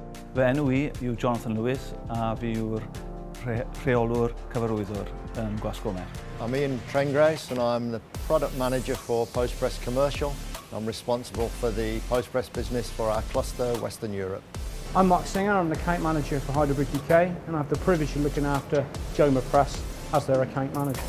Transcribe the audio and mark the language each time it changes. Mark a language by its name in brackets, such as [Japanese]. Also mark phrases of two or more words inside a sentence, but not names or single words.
[Welsh] Fy enw I yw Jonathan Lewis a fi yw'r rheolwr cyfarwyddwr yn Gwas Gomer. [English] I'm Ian Trengrace and I'm the product manager for Postpress Commercial. I'm responsible for the Postpress business for our cluster Western Europe. I'm Mark Singer, I'm the account manager for Heidelberg UK and I have the privilege of looking after Gomer Press as their account manager.